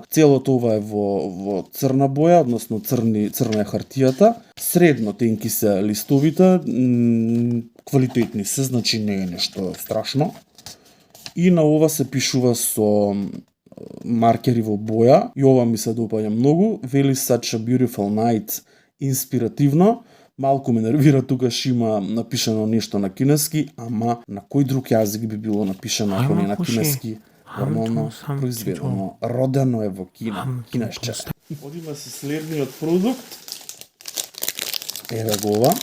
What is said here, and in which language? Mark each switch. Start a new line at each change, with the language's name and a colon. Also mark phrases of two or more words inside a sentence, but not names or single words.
Macedonian: Целото ова е во црна боја, односно црна е хартијата. Средно тенки се листовите, квалитетни се, значи не е нешто страшно. И на ова се пишува со маркери во боја, и ова ми се допаѓа многу.
English: Вели such a beautiful night,
Macedonian: инспиративно. Малку ме нервира, тука има напишано нешто на кинески, ама на кој друг јазик би било напишано ако не на кинески? Нормално произведено. Родено е во Кина. Кинесче. Одиме со следниот продукт. Еве го ова.